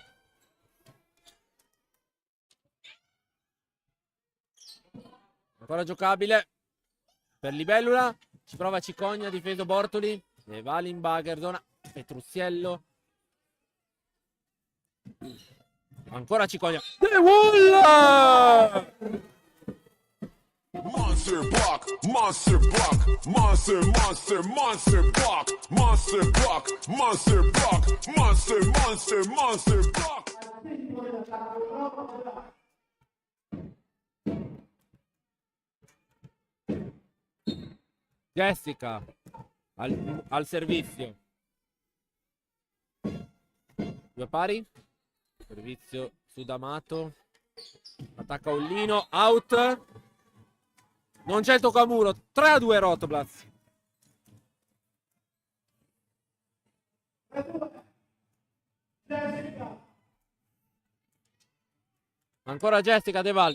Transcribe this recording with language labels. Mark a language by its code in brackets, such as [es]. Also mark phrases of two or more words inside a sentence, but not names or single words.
[it] Ancora giocabile per Libellula. Ci prova Cicogna, difeso Bortoli. Ne va l'Inbagger, zona Petrusiello. Ancora Cicogna. De Wall! [en] Monster block, monster block, monster, monster, monster block, monster block, monster block, monster, monster, monster block. [it] Jessica al servizio. 2 pari. Servizio su D'Amato. Attacca Ollino. Out. Non c'è il toccamuro. 3-2 Rotoblast. Ancora Jessica De Val.